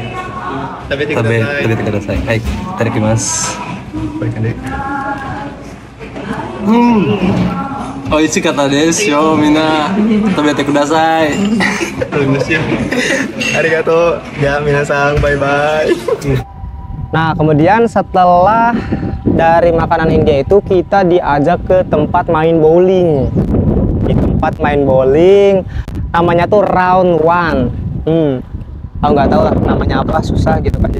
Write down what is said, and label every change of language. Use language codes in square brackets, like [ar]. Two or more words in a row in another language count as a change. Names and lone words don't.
[ja] 食べてください。食べてください。はい、いただきます。これかね。美味しかったですよ。みんな食べてください。ありがとう。じゃあ皆さんバイバイ。 [id] Nah, kemudian setelah dari makanan India itu kita diajak ke tempat main bowling. Di tempat main bowling namanya tuh Round One. Aku nggak tahu lah namanya apa, susah gitu kan.